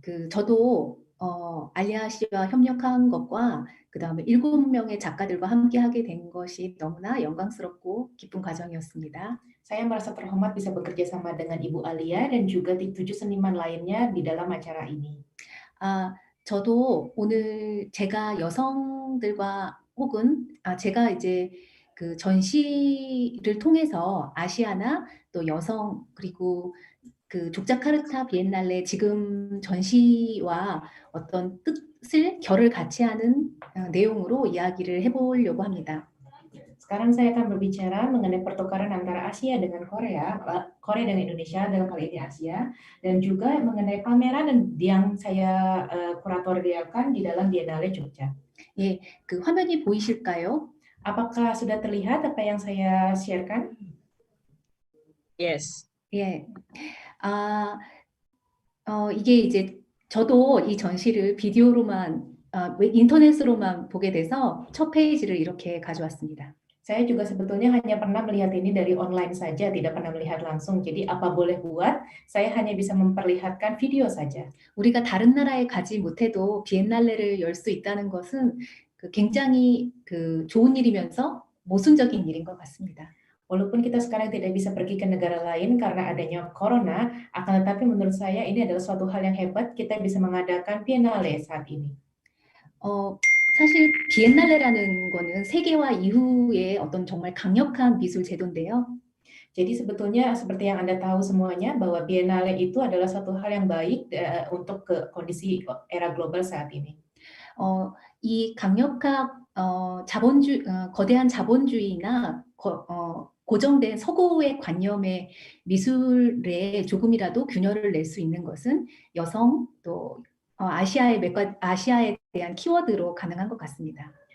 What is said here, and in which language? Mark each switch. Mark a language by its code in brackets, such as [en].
[ko] 저도 알리아 씨와 협력한 것과 그다음에 7명의 작가들과 함께 하게 된 것이 너무나 영광스럽고 기쁜 과정이었습니다. [id] Saya merasa terhormat bisa bekerja sama dengan Ibu Alia dan juga 7 seniman lainnya di dalam acara ini. [ko] 저도 오늘 제가 여성들과 혹은 제가 이제 그 전시를 통해서 아시아나 또 여성 그리고 그 족자카르타 비엔날레 지금 전시와 어떤 뜻을 결을 같이 하는 내용으로 이야기를 해보려고 합니다. [id] Sekarang saya akan berbicara mengenai pertukaran antara Asia dengan Korea, Korea dan Indonesia dalam hal ini Asia, dan juga mengenai pameran yang saya kuratorialkan di dalam Biennale Jogja. [ko] 예, 그 화면이 보이실까요? [id] Apakah sudah terlihat apa yang saya sharekan? [en] Yes. [ko] 예. 이게 이제 저도 이 전시를 비디오로만 인터넷으로만 보게 돼서 첫 페이지를 이렇게 가져왔습니다. [id] Saya juga sebetulnya hanya pernah melihat ini dari online saja, tidak pernah melihat langsung. Jadi apa boleh buat, saya hanya bisa memperlihatkan video saja. [ko] 우리가 다른 나라에 가지 못해도 비엔날레를 열 수 있다는 것은 굉장히 좋은 일이면서 모순적인 일인 것 같습니다. [id] Walaupun kita sekarang tidak bisa pergi ke negara lain karena adanya corona, akan tetapi menurut saya ini adalah suatu hal yang hebat, kita bisa mengadakan Biennale saat ini. [ko] 사실 비엔날레라는 거는 세계화 이후에 어떤 정말 강력한 미술 제도인데요. [id] Jadi sebetulnya seperti yang Anda tahu semuanya bahwa Biennale itu adalah satu hal yang baik untuk kondisi era global saat ini. [ko] 이 강력한 거대한 자본주의나 고정된 서구의 관념의 미술에 조금이라도 균열을 낼 수 있는 것은 여성 또 아시아에 대한 키워드로 가능한 것 같습니다.